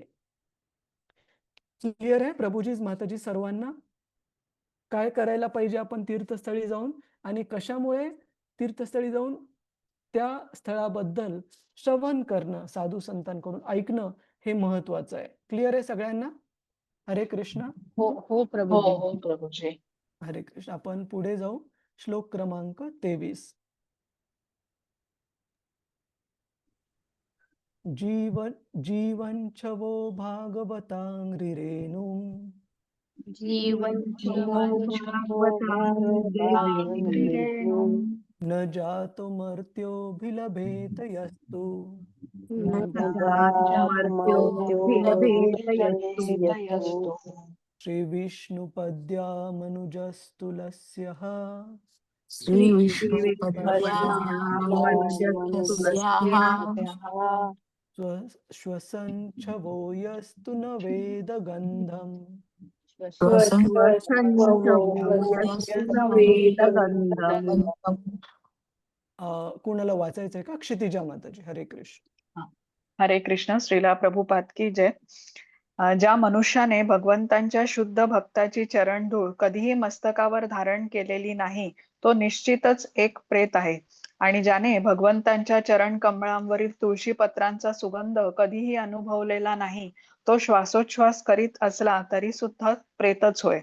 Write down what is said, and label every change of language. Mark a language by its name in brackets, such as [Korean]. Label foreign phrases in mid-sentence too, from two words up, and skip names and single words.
[Marathi] क्लिअर आहे प्रभुजी माताजी सर्वांना? काय करायला पाहिजे आपण तीर्थस्थळी जाऊन आणि कशामुळे तीर्थस्थळी जाऊन त्या स्थळाबद्दल श्रवण करणं, साधू संतांकडून ऐकणं हे महत्वाचं आहे. क्लिअर आहे सगळ्यांना? हरे कृष्ण. हो हो हो प्रभूजी. हो प्रभूजी. हरे कृष्ण. आपण पुढे जाऊ. श्लोक क्रमांक 23. [Sanskrit] जीवन छवो भागवतांग्रिरेणु जीवन न जातो मर्त्योभिलभेत यस्तु श्रीविष्णुपद्यामनुजस्तुलस्यः श्वसन् छवो यस्तु न वेदगन्धम्. [Marathi] कुणाला वाचायचंय का? क्षितिजा माताजी. हरे कृष्ण. हरे कृष्ण. [Hindi] श्रीला प्रभुपाद की जय. [Marathi] ज्या मनुष्याने भगवंतांच्या शुद्ध भक्ताची चरणधूळ कधीही मस्तकावर धारण केलेली नाही, तो निश्चितच एक प्रेत आहे. आणि ज्याने भगवंतांच्या चरण कमळांवरील तुळशी पत्रांचा सुगंध कधीही अनुभवलेला नाही, तो श्वासोच्छ्वास करीत असला तरी सुद्धा प्रेतच होय.